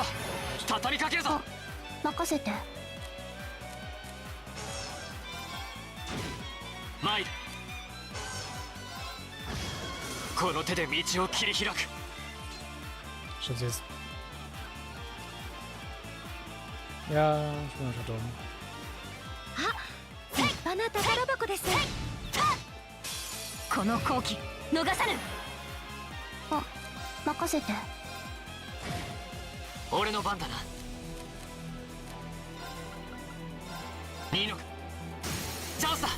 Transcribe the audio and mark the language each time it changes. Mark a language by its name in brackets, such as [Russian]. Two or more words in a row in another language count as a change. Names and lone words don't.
[Japanese] 畳みかけるぞ。任せて。参る。この手で道を切り開く。 [German] Stimmt jetzt. Ja, ich bin schon dumm. [Japanese] 立派な宝箱です。この好機逃さぬ。あ、任せて。俺の番だな。ニーノク、チャンスだ。